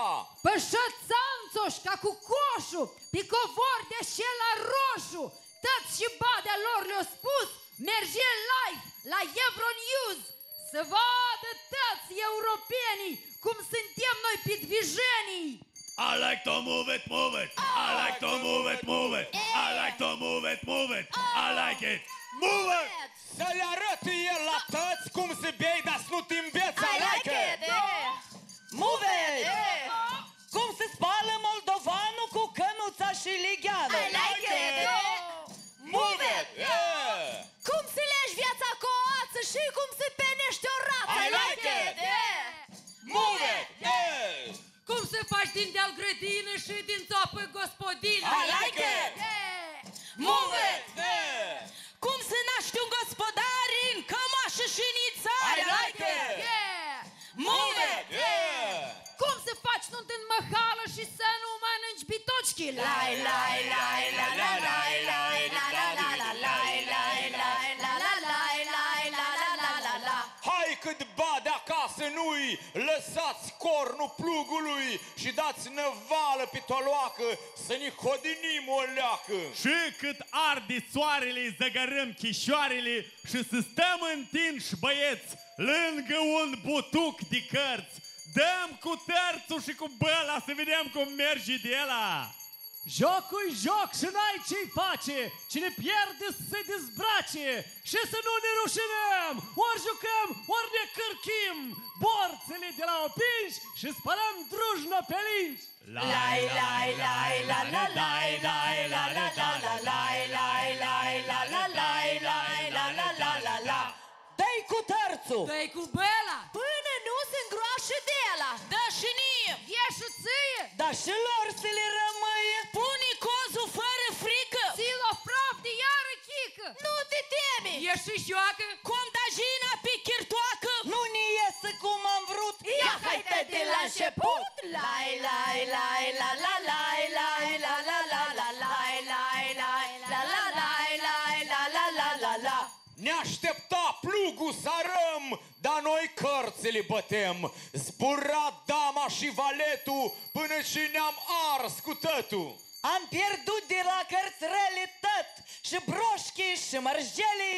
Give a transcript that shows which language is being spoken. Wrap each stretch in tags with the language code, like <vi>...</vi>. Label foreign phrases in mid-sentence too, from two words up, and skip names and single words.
<ro>Pășățanțoș ca cu coșul, pe covor de șela roșu, tăți și Badea lor le-au spus, merge live la Euronews să vadă toți europenii cum suntem noi pitvijenii.</ro> <en>I like to move it, move it. I like to move it, move it. I like to move it, move it. I like it. Move it!</en> <ro>Să le arăt el la tăți cum se bei, dar să nu te înveți.</ro> <en>I like it! Move it!</en> <ro>Cum se spală moldovanul cu cănuța și ligheană.</ro> <en>I like it! Move it!</en> <ro>Cum se legi viața cu o ață și cum se penește o rață.</ro> <en>I like it! Move it!</en> <ro>Cum să faci din deal grădină și din țoapă gospodină.</ro> <en>I like it! Move it!</en> <ro>Cum se naște un gospodar în cămașă și nițară.</ro> <en>I like it! Move it!</en> <ro>Cum să faci nunt în măhală și să nu mănânci bitoci? Lai, lai, lai, la, la, lai, lai, la, la, la, la, lai, lai, lai, la, la, lai, lai, la, la, la, la, la. Hai cât Badea acasă nu-i, lăsați cornul plugului și dați năvală pe toloacă să ne hodinim o leacă. Și cât arde soarele, zăgărăm chișoarele și să stăm întinși băieți lângă un butuc de cărți. Dăm cu terțul și cu băla să vedem cum merge de ela. Jocul-i joc și n-ai ce-i face, cine pierde să se dezbrace și să nu ne rușinăm, ori jucăm, ori ne cârchim, borțele de la opinși și spălăm drujnă pe linci. Lai, lai, lai, la, la, lai, lai, la, la, la, la, lai, lai, lai, la, la, lai, lai, la, la, la, la, la. Dă-i cu tărțul! Dă-i cu bela. Până nu se îngroașă de ela. Da și nie! E și ție. Dar și lor să le rămâie! Pune cozul fără frică! Ți-l-o praf de iară chică. Nu te teme. E și joacă. Cum da jina pe chirtoacă! Nu ne iese cum am vrut! Ia haide de la început. Lai, lai, lai, la, la, lai, lai, la, la, la, la, lai, lai, lai, la, la, lai, lai, la, la, la, la, la. Ne aștepta plugul să arăm, dar noi cărțile bătem. Zbura dama și valetul până și ne-am ars cu tătul. Am pierdut de la cărțrele tot și broșchii și mărjelii.</ro>